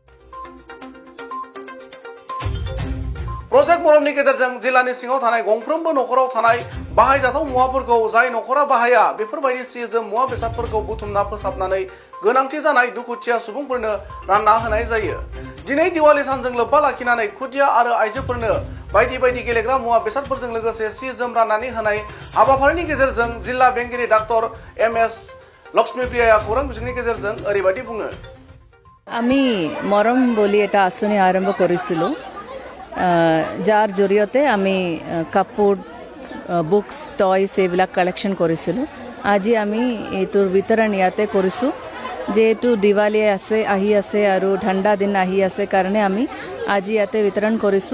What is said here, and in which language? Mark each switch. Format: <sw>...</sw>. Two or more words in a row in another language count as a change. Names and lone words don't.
<brx>प्रजेक्ट मरमनि गेजेरजों जिल्लानि सिङाव थानाय गंफ्रोमबो नखराव थानाय बाहायजाथाव मुवाफोरखौ जाय नखरा बाहाया बेफोरबायदि सि जोम मुवा बेसादफोरखौ बुथुमना फोसाबनानै गोनांथि जानाय दुखुथिया सुबुंफोरनो रानना होनाय जायो। दिनै दिवाली सानजों लोब्बा लाखिनानै खुदिया आरो आइजोफोरनो बायदि बायदि गेलेग्रा मुवा बेसादफोरजों लोगोसे सि जोम राननानै होनाय हाबाफारिनि गेजेरजों जिल्ला बेंगिरि डाक्टर एम.एस. लक्ष्मीप्रियाया खौरां बिजोंनि गेजेरजों ओरैबायदि बुङो।</brx> <as>আমি মৰম বুলি এটা আঁচনি আৰম্ভ কৰিছিলোঁ যাৰ জৰিয়তে আমি কাপোৰ</as> <en>books toys</en> <as>এইবিলাক কালেকশ্যন কৰিছিলোঁ। আজি আমি এইটোৰ বিতৰণ ইয়াতে কৰিছোঁ। যিহেতু দিৱালী আহি আছে আৰু ঠাণ্ডা দিন আহি আছে কাৰণে আমি আজি ইয়াতে বিতৰণ কৰিছোঁ।</as>